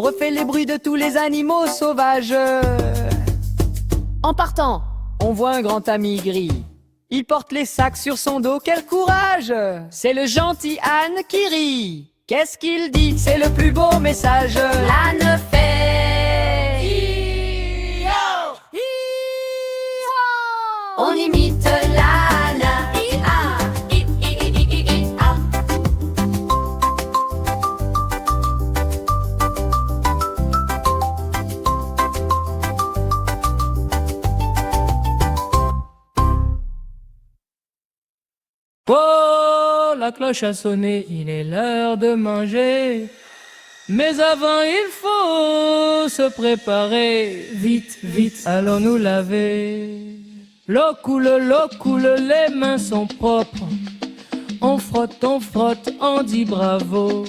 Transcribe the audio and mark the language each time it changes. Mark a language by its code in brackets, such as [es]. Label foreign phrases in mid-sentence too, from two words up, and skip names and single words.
[fr] On refait les bruits de tous les animaux sauvages. En partant, on voit un grand ami gris. Il porte les sacs sur son dos, quel courage! C'est le gentil âne qui rit. Qu'est-ce qu'il dit? C'est le plus beau message. L'âne fait Hi-ho! Hi-ho! On imite l'âne. I-a, I-i-i-i-i-a. Oh, la cloche a sonné, il est l'heure de manger. Mais avant, il faut se préparer. Vite, vite, allons nous laver. L'eau coule, les mains sont propres. On frotte, on dit bravo.